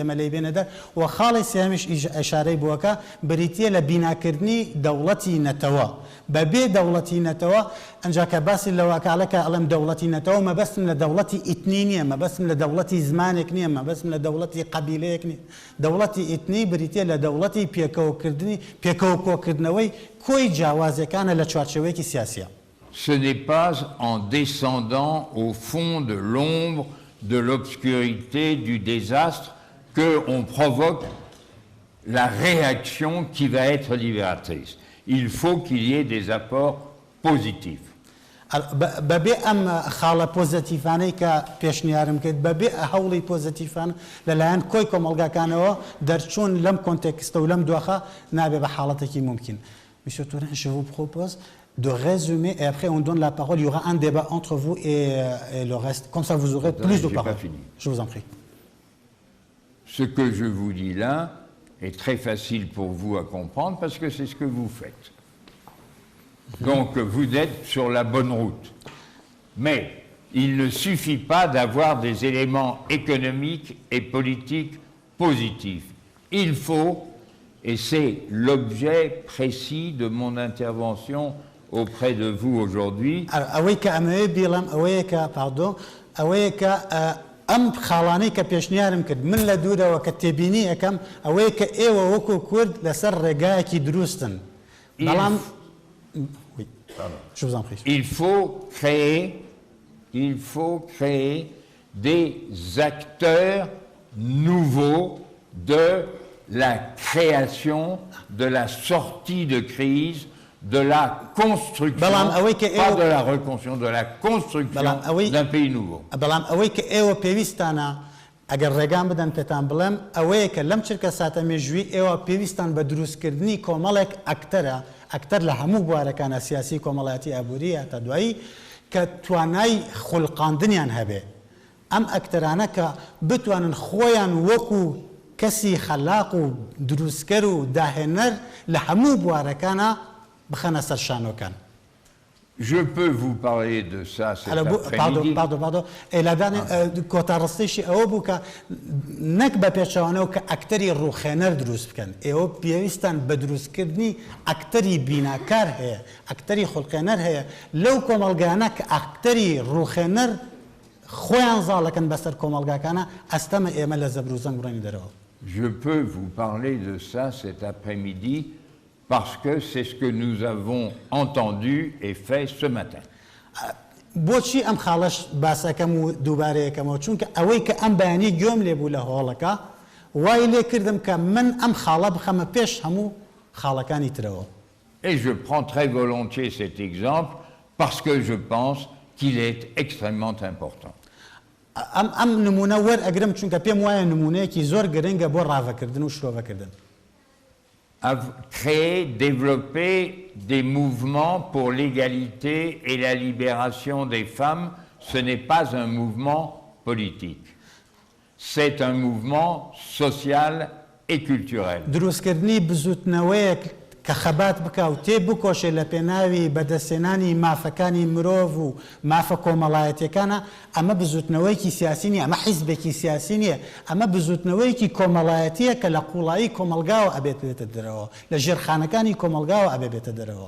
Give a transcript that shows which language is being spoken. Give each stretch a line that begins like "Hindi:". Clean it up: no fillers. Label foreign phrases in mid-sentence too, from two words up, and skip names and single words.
Central Kurdish: ئێمە لێی بێنە دەر و خاڵی سێمیش ئەشارەی بووەکە بریتیە لە بیناکردنی دەوڵەتی نەتەوە بەبێ دەوڵەتی نەتەوە ئەنجا کە باسی لەواکاڵەکە ئەڵێم دەوڵەتی نەتەوە مەبەستم لە دەوڵەتی ئیتنی نییە مەبەستم لە دەوڵەتی زمانێک نییە مەبەستم لە دەوڵەتی قەبیلەیەک نییە دەوڵەتی ئیتنی بریتیە لە دەوڵەتی پێکەوەکردنەوەی کۆی جیاوازیەکانە لە چوارچێوەیەکی سیاسیە.
French: Ce n'est pas en descendant au fond de l'ombre, de l'obscurité, du désastre qu'on provoque la réaction qui va être libératrice. Il faut qu'il y ait des apports positifs.
Central Kurdish: بەبێ ئەم خاڵە پۆزیتیڤانەی کە پێشنیارم کرد بەبێ هەوڵی پۆزیتیڤان لەلایەن کۆی کۆمەڵگاکانەوە دەرچوون لەم کۆنتێکستە و لەم دۆخە نابێ بە حاڵەتێکی ممکن.
French: Monsieur Tourin, je vous propose de résumer et après on donne la parole. Il y aura un débat entre vous et le reste. Comme ça, vous aurez plus de paroles. Je vous en prie. Ce que je vous dis là est très facile pour vous à comprendre parce que c'est ce que vous faites. Donc vous êtes sur la bonne route. Mais il ne suffit pas d'avoir des éléments économiques et politiques positifs. Il faut, et c'est l'objet précis de mon intervention auprès de vous aujourd'hui.
Central Kurdish: ئەم خاڵانەی کە پێشنیارم کرد من لە دوورەوە کە تێبینی ئەەکەم ئەوەیە کە ئێوە وەکو کورد لەسەر ڕێگایەکی دروستن بەڵام
French: il faut créer des acteurs nouveaux de la création de la sortie de crise, de la construction, pas de la reconstruction, de la construction d'un pays nouveau.
Central Kurdish: بەڵام ئەوەی کە ئێوە پێویستانە ئەگەر ڕێگان بدەن پێتان بڵێم ئەوەیە کە لەم چرکە ساتە مێژووی ئێوە پێویستان بە دروستکردنی کۆمەڵێک ئەکتەر لە هەموو بوارەکانە سیاسی کۆمەڵایەتی ئابووری تا دوایی کە توانای خوڵقاندنیان هەبێ ئەم ئەکتەرانە کە بتوانن خۆیان وەکو کەسی خەلاق و دروستکەر و داهێنەر لە هەموو بوارەکانە بخەنە سەر شانۆکان.
French: Je peux vous parler de ça cet après-midi. Pardon.
Central Kurdish: کۆتا ڕستیشی ئەوە بوو کە نەک بە پێچەوانەوە کە ئەکتەری ڕوخێنەر دروست بکەن. ئێوە پێویستان بە دروستکردنی ئەکتەری بیناکار هەیە، ئەکتەری خوڵقێنەر هەیە. لەو کۆمەڵگانە کە ئەکتەری ڕوخێنەر خۆیان زاڵەکەن بەسەر کۆمەڵگاکانە ئەستەمە ئێمە لە زەبر و زەنگ ڕێنی دەرەوە.
French: Je peux vous parler de ça cet après-midi parce que c'est ce que nous avons entendu et fait ce matin.
Central Kurdish: بۆچی ئەم خاڵەش باسەکەم و دووبارەیەکەمەوە چونکە ئەوەی کە ئەم بەیانی گوێم لێبوو لە هۆڵەکە وای لێ کردم کە من ئەم خاڵە بخەمە پێش هەموو خاڵەکانی ترەوە.
French: Et je prends très volontiers cet exemple parce que je pense qu'il est extrêmement important.
Central Kurdish: ئەم نمونە وەرئەگرم چونکە پێم وایە نمونەیەکی زۆر گرنگە بۆ ڕاوەکردن و شرۆڤەکردن.
French: Créer, développer des mouvements pour l'égalité et la libération des femmes, ce n'est pas un mouvement politique. C'est un mouvement social et culturel.
Central Kurdish: دروستکردنی بزوتنەوەیەک کە خەبات بکە و تێ بکۆشێ لە پێناوی بەدەستێنانی مافەکانی مرۆڤ و مافە کۆمەڵایەتیەکانە ئەمە بزوتنەوەیکی سیاسی نیە، ئەمە حیزبێکی سیاسی نییە، ئەمە بزوتنەوەیکی کۆمەڵایەتیە کە لە قوڵایی کۆمەلگاوە ئەبێت بێتە دەرەوە، لە ژێرخانەکانی کۆمەلگاوە ئەبێ بێتە دەرەوە.